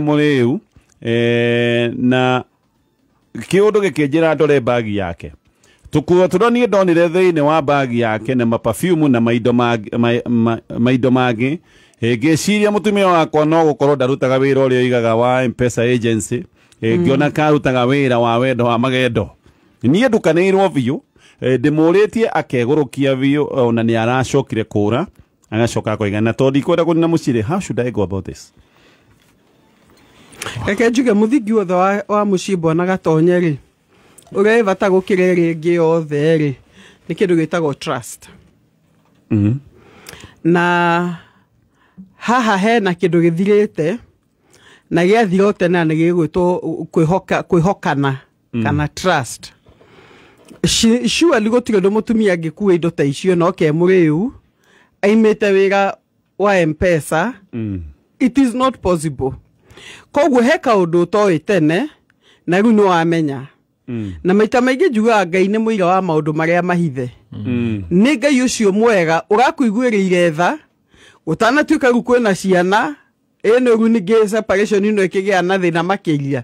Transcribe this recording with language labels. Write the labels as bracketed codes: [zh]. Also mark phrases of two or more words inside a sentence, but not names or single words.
[ki] muriu na kiundu gikinjira ndore bagi yake tukuo turoni ndonire thini wa bagi yake na perfume na maido magi ngĩciria mũtumia wakwa no gũkorwo ndarutaga wĩra ũrĩa oigaga wa M-Pesa agency ngĩona karutaga wĩra wa wendo wa magendo niĩ ndukanĩirwo biũ ndĩmũrĩtie akegũrũkia biũ ona nĩ aracokire kũra agacoka akoigana tondũ ndikwenda kũnina mũcirĩ. [en] How should I go about this? [ki] Reke njuge mũthingi wothe wa mũcimbo na gatonye rĩ ũrĩa ĩbata gũkĩra ĩrĩa ĩngĩ yothe rĩ nĩ kĩndũ gĩtagwo trust. Na haha hena kĩndũ gĩthirĩte na gĩathira tene nĩ gĩgwĩtwo kwĩhokana kana trust. Surely gũtirĩ ũndũ mũtumia angĩkua indo ta icio no ke mũrĩu aimĩte wĩra wa M-Pesa. [en] It is not possible. [ki] Koguo he kaũndũ ũtoĩ tene na rĩu nĩwamenya. Na maita maingĩ njugaga Ngai nĩ mũira wa maũndũ marĩa mahithe. Nĩ Ngai ũcio mwega ũrakũiguĩrĩire tha ũtanatuĩka rĩu kwĩna ciana ĩno rĩu ningĩ separation ĩno ĩkĩgĩa na thĩna makĩria.